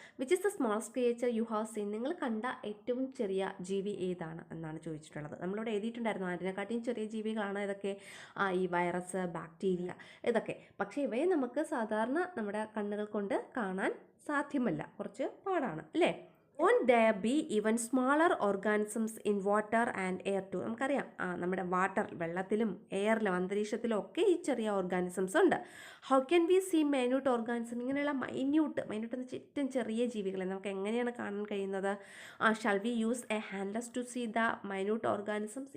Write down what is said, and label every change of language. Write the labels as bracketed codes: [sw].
[en] Which is the smallest creature you have seen. [ml] നിങ്ങൾ കണ്ട ഏറ്റവും ചെറിയ ജീവി ഏതാണ് എന്നാണ് ചോദിച്ചിട്ടുള്ളത്. നമ്മളിവിടെ എഴുതിയിട്ടുണ്ടായിരുന്നു ആൻഡിനെക്കാട്ടിയും ചെറിയ ജീവികളാണ് ഇതൊക്കെ, ഈ വൈറസ്, ബാക്ടീരിയ, ഇതൊക്കെ. പക്ഷേ ഇവയെ നമുക്ക് സാധാരണ നമ്മുടെ കണ്ണുകൾ കൊണ്ട് കാണാൻ സാധ്യമല്ല, കുറച്ച് പാടാണ് അല്ലേ. [en] Won't there be even smaller organisms in water and air too? [ml] നമുക്കറിയാം നമ്മുടെ വെള്ളത്തിലും എയറിലും അന്തരീക്ഷത്തിലും ഒക്കെ ഈ ചെറിയ ഓർഗാനിസംസ് ഉണ്ട്. [en] How can we see minute organism? [ml] ഇങ്ങനെയുള്ള മൈന്യൂട്ട് എന്ന് ചുറ്റും ചെറിയ ജീവികളെ നമുക്ക് എങ്ങനെയാണ് കാണാൻ കഴിയുന്നത്? [en] Shall we use a hand lens to see the minute organisms?